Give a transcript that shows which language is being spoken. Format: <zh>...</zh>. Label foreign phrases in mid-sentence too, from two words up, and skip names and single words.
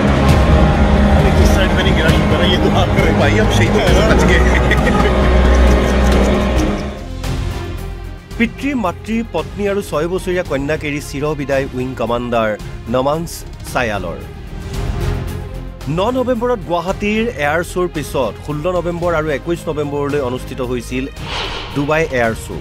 <hi>अरे किस साइड में नहीं गिरा, ये तो हाथ में भाई हम शहीदों से बच गए।</hi> <as>পিতৃ মাতৃ পত্নী আৰু 6 বছৰীয়া কন্যাক এৰি চিৰবিদায় উইং কামাণ্ডাৰ নমাংছ ছায়ালৰ। 9 নৱেম্বৰত গুৱাহাটীৰ এয়াৰ শ্ব'ৰ পিছত 16 নৱেম্বৰ আৰু 21 নৱেম্বৰলৈ অনুষ্ঠিত হৈছিল ডুবাই এয়াৰ শ্ব'ৰ।</as>